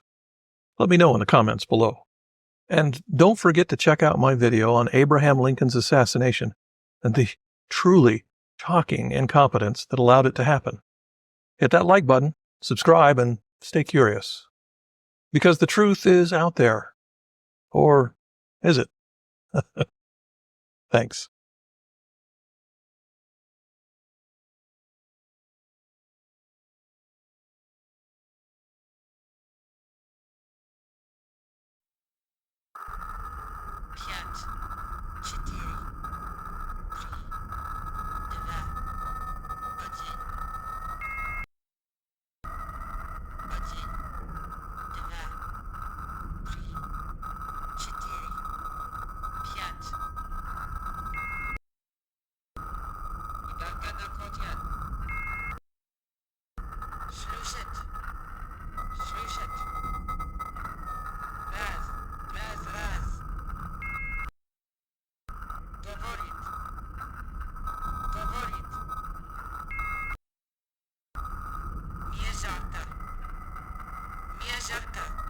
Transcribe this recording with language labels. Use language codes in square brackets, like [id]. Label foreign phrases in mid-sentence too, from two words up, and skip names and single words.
[en] Let me know in the comments below. And don't forget to check out my video on Abraham Lincoln's assassination and the truly shocking incompetence that allowed it to happen. Hit that like button, subscribe, and stay curious. Because the truth is out there. Or is it? Thanks. [pl] Pięć, cztery, trzy, dwa, [ru] один, один, [pl] dwa, trzy, cztery, pięć. Judica-cordiglia. [ru] Слушать, слушать. Раз, раз, раз. Говорит, говорит. Мне жарко, мне жарко.